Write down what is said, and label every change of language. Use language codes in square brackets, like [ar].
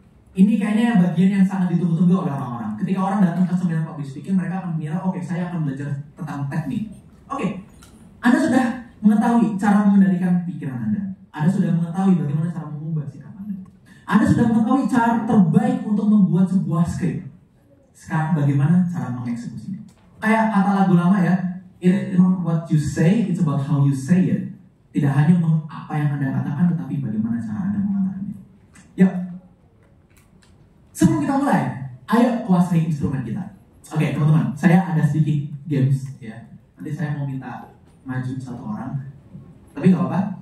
[id] Ini kayaknya bagian yang sangat ditunggu-tunggu oleh orang-orang. Ketika orang datang ke seminar public speaking, mereka akan mengira, oke, saya akan belajar tentang teknik. Oke, Anda sudah mengetahui cara mengendalikan pikiran Anda. Anda sudah mengetahui bagaimana cara mengubah sikap Anda. Anda sudah mengetahui cara terbaik untuk membuat sebuah skrip. Sekarang bagaimana cara mengeksekusinya? Kayak kata lagu lama ya, [en] "It's not what you say, it's about how you say it." [id] Tidak hanya apa yang Anda katakan, tetapi bagaimana cara Anda mengatakannya. Yuk. Sebelum kita mulai, ayo kuasai instrumen kita. Oke, teman-teman, saya ada sedikit games ya. Nanti saya mau minta maju satu orang, tapi nggak apa-apa.